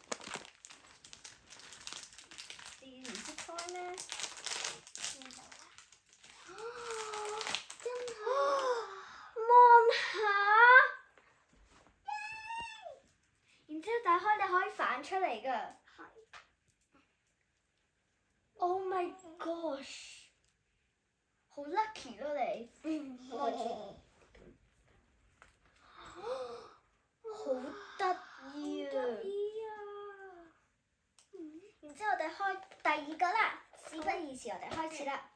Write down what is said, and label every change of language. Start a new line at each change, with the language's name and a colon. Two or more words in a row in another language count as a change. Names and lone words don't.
Cantonese: 你唔識開咩？真係。望下。然之後打開你可以反出嚟㗎。係。
English: Oh my gosh！
Cantonese: 好 lucky 咯你。好得意啊！然之後我哋開第二個啦，事不宜遲，我哋開始啦。